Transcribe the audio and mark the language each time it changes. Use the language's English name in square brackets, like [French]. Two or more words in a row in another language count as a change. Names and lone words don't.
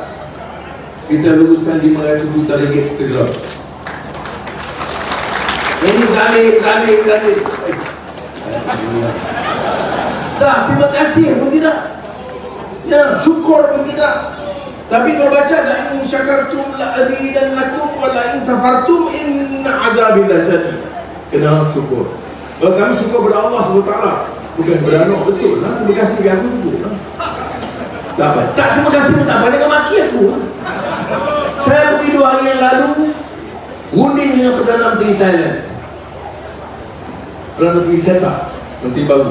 [Malay] Kita luruskan 500 juta ringgit segera. Ini zalim. Dah, terima kasih pun tidak. Ya, syukur pun tidak. Tapi kalau baca [Arabic] لئن شكرتم لأزيدنكم ولئن كفرتم إن عذابي لشديد. [Malay] Kena syukur. Kalau kami syukur kepada Allah SWT, bukan kepada anak, betul lah. Terima kasih ke aku juga. Tak apa. Tak terima kasih pun tak apa. Jangan maki aku. Saya pergi 2 hari yang lalu runding dengan Perdana Menteri Thailand, Perdana Menteri Seta, Menteri baru.